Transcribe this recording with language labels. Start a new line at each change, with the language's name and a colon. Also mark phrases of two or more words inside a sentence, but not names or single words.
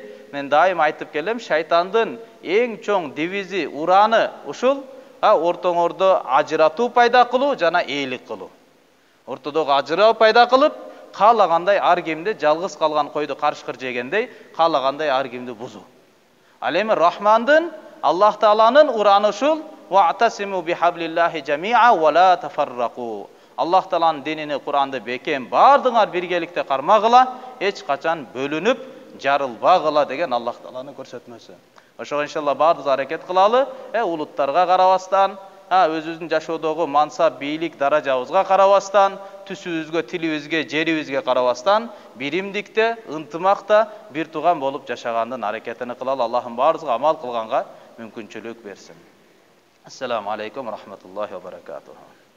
Kyrgyz: Мен дайым айтып келем, шайтандын эң чоң девизи, ураны ушул ортоңордо ажыратуу пайда кылуу жана ээлик кылуу. Ортодогу ажыроо пайда кылып, каалагандай ар кимди жалгыз калган койду карышкыр жегендей, каалагандай ар кимди бузуу. Ал эми Рахмандын, Аллах Тааланын ураны ушул:
Arabic: "واعتصموا بحبل الله جميعا ولا تفرقوا".
Kyrgyz: Аллах Тааланын динини, Куранды бекем бардыңар биргеликте кармагыла, эч качан бөлүнүп жарылбагыла деген Аллах Тааланын көрсөтмөсү. Ошого иншалла бардыгыбыз аракет кылалы, улуттарга карабастан, өзүбүздүн жашоодогу мансап, бийлик, даражабызга карабастан, түсүбүзгө, тилибизге, жерибизге карабастан, биримдикте, ынтымакта бир тууган болуп жашагандын аракетин кылалы. Аллахым баарыбызга амал кылганга мүмкүнчүлүк берсин.
Arabic: السلام عليكم ورحمة الله وبركاته.